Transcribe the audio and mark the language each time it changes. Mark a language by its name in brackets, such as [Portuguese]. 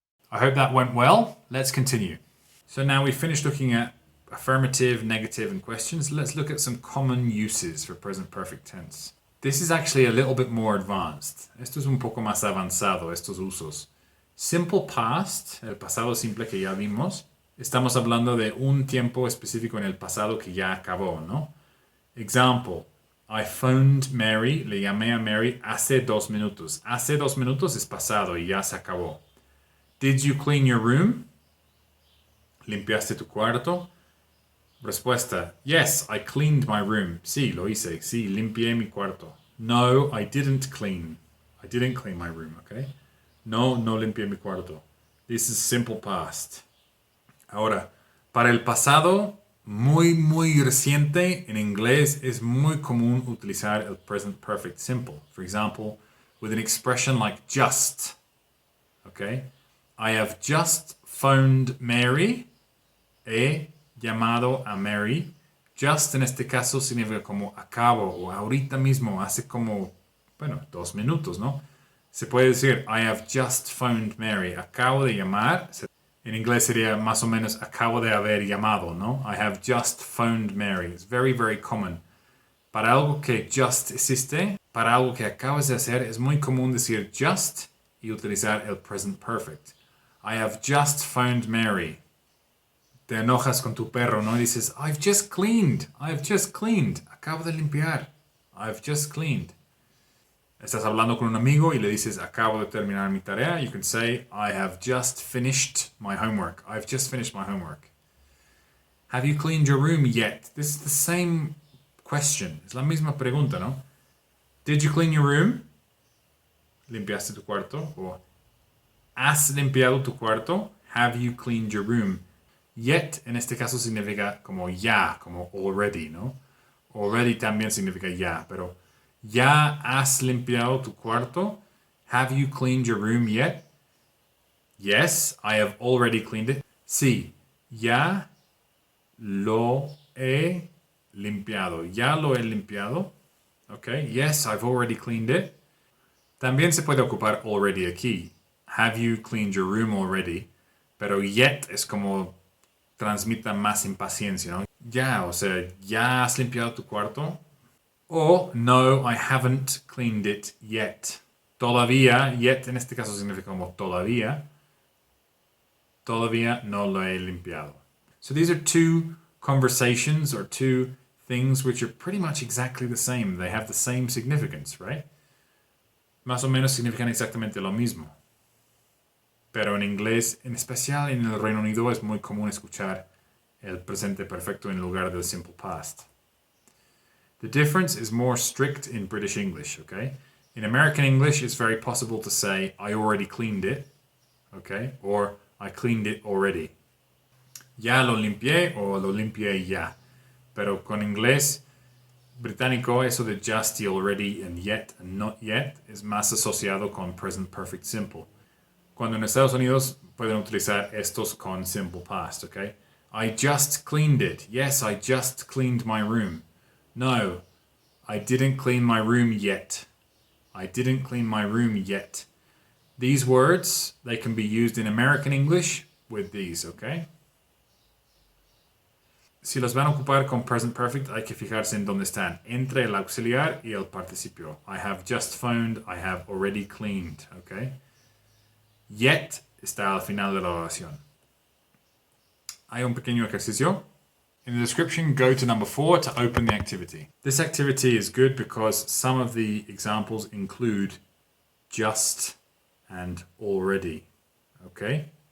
[English] I hope that went well. Let's continue. So now we've finished looking at affirmative, negative, and questions. Let's look at some common uses for present perfect tense. This is actually a little bit more advanced. [Spanish] Esto es un poco más avanzado, estos usos. Simple past, el pasado simple que ya vimos, estamos hablando de un tiempo específico en el pasado que ya acabó, ¿no? [English] Example, I phoned Mary, [Spanish] le llamé a Mary hace 2 minutos. Hace 2 minutos es pasado y ya se acabó. [English] Did you clean your room? [Spanish] ¿Limpiaste tu cuarto? Respuesta, [English] yes, I cleaned my room. [Spanish] Sí, lo hice. Sí, limpié mi cuarto. [English] No, I didn't clean. I didn't clean my room, okay? [Spanish] No, no limpié mi cuarto. [English] This is simple past. [Spanish] Ahora, para el pasado muy, muy reciente, en inglés es muy común utilizar el present perfect simple. [English] For example, with an expression like just, okay? I have just phoned Mary. [Spanish] He llamado a Mary. Just en este caso significa como acabo o ahorita mismo, hace como, 2 minutos, ¿no? Se puede decir, [English] I have just phoned Mary. [Spanish] Acabo de llamar. En inglés sería más o menos acabo de haber llamado, ¿no? [English] I have just phoned Mary. It's very, very common. [Spanish] Para algo que just existe, para algo que acabas de hacer, es muy común decir just y utilizar el present perfect. [English] I have just phoned Mary. [Spanish] Te enojas con tu perro, ¿no? Y dices, [English] I've just cleaned. [Spanish] Acabo de limpiar. [English] I've just cleaned. [Spanish] Estás hablando con un amigo y le dices, acabo de terminar mi tarea. [English] You can say, I have just finished my homework. I've just finished my homework. Have you cleaned your room yet? This is the same question. [Spanish] Es la misma pregunta, ¿no? [English] Did you clean your room? [Spanish] ¿Limpiaste tu cuarto? O, ¿has limpiado tu cuarto? [English] Have you cleaned your room? [Spanish] Yet, en este caso, significa como ya, como already, ¿no? Already también significa ya, pero ¿ya has limpiado tu cuarto? [English] Have you cleaned your room yet? Yes, I have already cleaned it. [Spanish] Sí, ya lo he limpiado. Ya lo he limpiado. [English] Okay, yes, I've already cleaned it. [Spanish] También se puede ocupar already aquí. [English] Have you cleaned your room already? [Spanish] Pero yet es como transmita más impaciencia, ¿no? Ya, o sea, ¿ya has limpiado tu cuarto? O, no, I haven't cleaned it yet. Todavía, yet en este caso significa como todavía. Todavía no lo he limpiado. [English] So these are two conversations or two things which are pretty much exactly the same. They have the same significance, right? [Spanish] Más o menos significan exactamente lo mismo. Pero en inglés, en especial en el Reino Unido, es muy común escuchar el presente perfecto en lugar del simple past. [English] The difference is more strict in British English, okay? In American English, it's very possible to say, I already cleaned it, okay? Or, I cleaned it already. [Spanish] Ya lo limpié o lo limpié ya. Pero con inglés, británico, eso de just y already and yet and not yet es más asociado con present perfect simple. Cuando en Estados Unidos pueden utilizar estos con simple past, okay? [English] I just cleaned it. Yes, I just cleaned my room. No, I didn't clean my room yet. I didn't clean my room yet. These words, they can be used in American English with these, okay? [Spanish] Si los van a ocupar con present perfect, hay que fijarse en dónde están, entre el auxiliar y el participio. [English] I have just phoned, I have already cleaned, okay? [Spanish] Yet está al final de la oración. Hay un pequeño ejercicio. [English] In the description, go to number 4 to open the activity. This activity is good because some of the examples include just and already, okay?